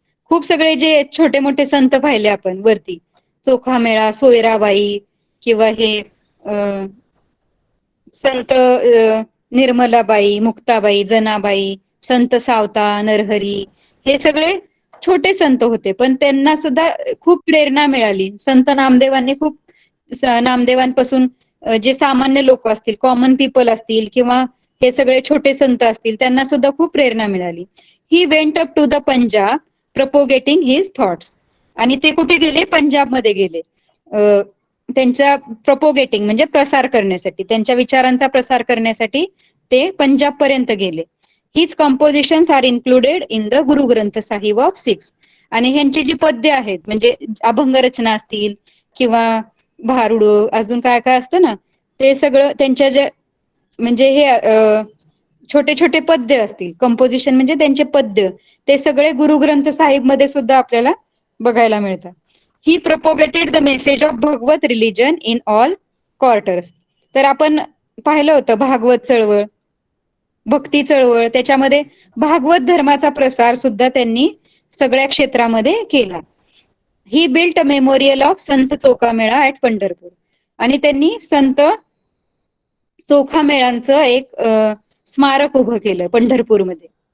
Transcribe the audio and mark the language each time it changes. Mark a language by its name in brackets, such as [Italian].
[Marathi] खूप सगळे जे छोटे मोठे संत पाहिले आपण वरती, चोखामेळा, सोयराबाई, किंवा हे संत निर्मलाबाई, मुक्ताबाई, जनाबाई, संत सावता, नरहरी, हे सगळे छोटे संत होते, पण त्यांना सुद्धा खूप प्रेरणा मिळाली. संत नामदेवांनी खूप, नामदेवांपासून जे सामान्य लोक असतील, कॉमन पीपल असतील, किंवा हे सगळे छोटे संत असतील, त्यांना सुद्धा खूप प्रेरणा मिळाली. [English] He went up to the Punjab propagating his thoughts. [Marathi] आणि ते कुठे गेले? पंजाबमध्ये गेले. त्यांच्या प्रपोगेटिंग म्हणजे प्रसार करण्यासाठी, त्यांच्या विचारांचा प्रसार करण्यासाठी ते पंजाब पर्यंत गेले. [English] हीच compositions are included in the Guru Granth Sahib of Sikhs. [Marathi] आणि ह्यांची जी पद्य आहेत, म्हणजे अभंग रचना असतील किंवा भारुडं, अजून काय काय असतं ना, ते सगळं त्यांच्या जे, म्हणजे हे छोटे छोटे पद्य असतील, कंपोजिशन म्हणजे त्यांचे पद्य, ते सगळे गुरु ग्रंथ साहिब मध्ये सुद्धा आपल्याला बघायला मिळतात. [English] He propagated the message of Bhagwat religion in all quarters. [Marathi] तर आपण पाहिलं होतं भागवत चळवळ, भक्ती चळवळ, त्याच्यामध्ये भागवत धर्माचा प्रसार सुद्धा त्यांनी सगळ्या क्षेत्रामध्ये केला. [English] He built a memorial of Sant Chokhamela at Pandharpur. [Marathi] आणि त्यांनी संत चोखामेळांचं एक स्मारक उभं केलं पंढरपूरमध्ये.